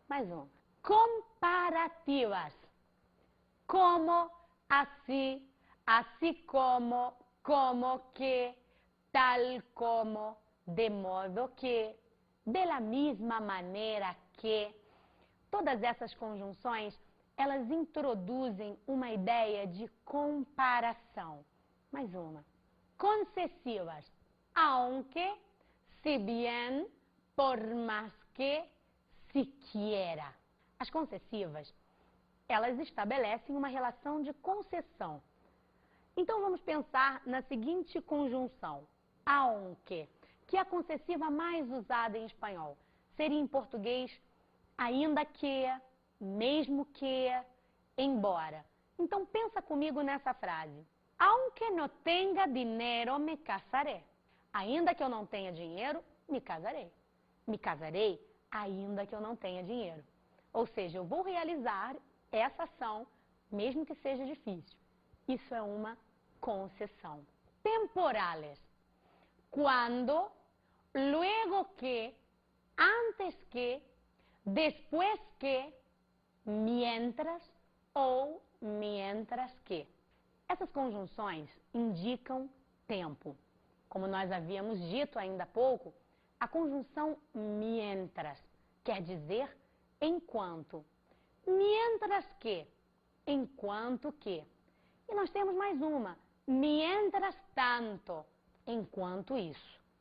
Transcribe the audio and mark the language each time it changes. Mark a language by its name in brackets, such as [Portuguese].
[Portuguese] Mais um. Comparativas. Como, assim, assim como que, tal como, de modo que, de la misma maneira que. Todas essas conjunções, elas introduzem uma ideia de comparação. Mais uma. Concessivas. [Spanish] Aunque, si bien, por más que, siquiera. [Portuguese] As concessivas, elas estabelecem uma relação de concessão. Então, vamos pensar na seguinte conjunção. Aunque, que é a concessiva mais usada em espanhol. Seria em português, ainda que, mesmo que, embora. Então, pensa comigo nessa frase. [Spanish] Aunque no tenga [Portuguese] dinheiro, [Spanish] me casaré. [Portuguese] Ainda que eu não tenha dinheiro, me casarei. Me casarei, ainda que eu não tenha dinheiro. Ou seja, eu vou realizar essa ação, mesmo que seja difícil. Isso é uma concessão. Temporales. [Spanish] Quando, luego que, antes que, después que, mientras ou mientras que. [Portuguese] Essas conjunções indicam tempo. Como nós havíamos dito ainda há pouco, a conjunção mientras quer dizer enquanto. [Spanish] Mientras que, [Portuguese] enquanto que. E nós temos mais uma, [Spanish] mientras tanto, [Portuguese] enquanto isso.